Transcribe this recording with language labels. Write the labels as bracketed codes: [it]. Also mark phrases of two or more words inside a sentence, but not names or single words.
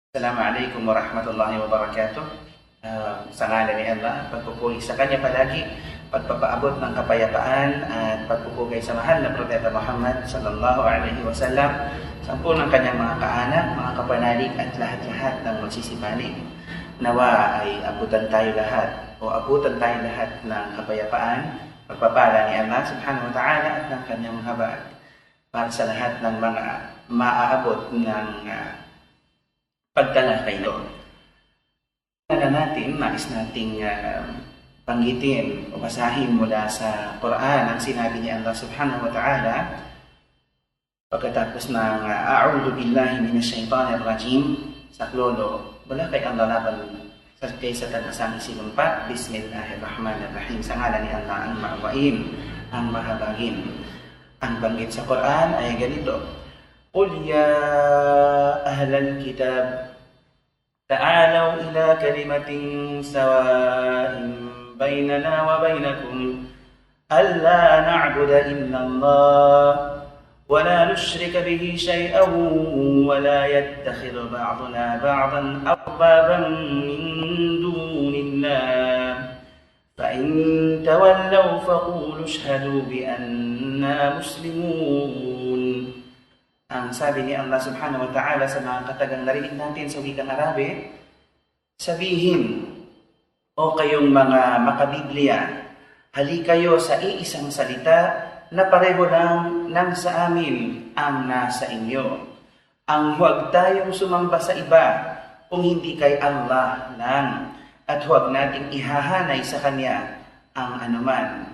[ar] السلام عليكم ورحمة الله وبركاته. [tl] Sa ngalan ni Allah, pagpupuri sa Kanya palagi, pagpapaabot ng kapayapaan at pagpupugay sa mahal na Propeta Muhammad [ar] صلى الله عليه وسلم, [tl] sa ng kanyang mga kaanak, mga kapanalig at lahat-lahat ng magsisipani. Nawa ay abutan tayo lahat ng kapayapaan, pagpapala ni Allah [ar] سبحانه وتعالى [tl] at ng kanyang habag para sa lahat ng mga maaabot ng pagtalakay doon. Nais nating banggitin o basahin mula sa Quran ang sinabi ni Allah [ar] سبحانه وتعالى [tl] pagkatapos ng [ar] أعوذ بالله من الشيطان الرجيم, [tl] saklolo mula kay Allah laban kay Satan asang isinumpa. Bismillahirrahmanirrahim, sa ngalan ni Allah ang maawain, ang mahabagin. Ang banggit sa Quran ay ganito: [ar] قل يا أهل الكتاب تعالوا إلى كلمة سواء بيننا وبينكم ألا نعبد إلا الله ولا نشرك به شيئا ولا يتخذ بعضنا بعضا أربابا من دون الله فإن تولوا فقولوا اشهدوا بأننا مسلمون. [tl] Ang sabi ni Allah [ar] سبحانه وتعالى [tl] sa mga katagang narinig natin sa wikang Arabe, sabihin, o kayong mga makabiblia, hali kayo sa iisang salita na pareho lang ng sa amin ang nasa inyo. Ang huwag tayong sumamba sa iba kung hindi kay Allah lang, at huwag nating ihahanay sa Kanya ang anuman.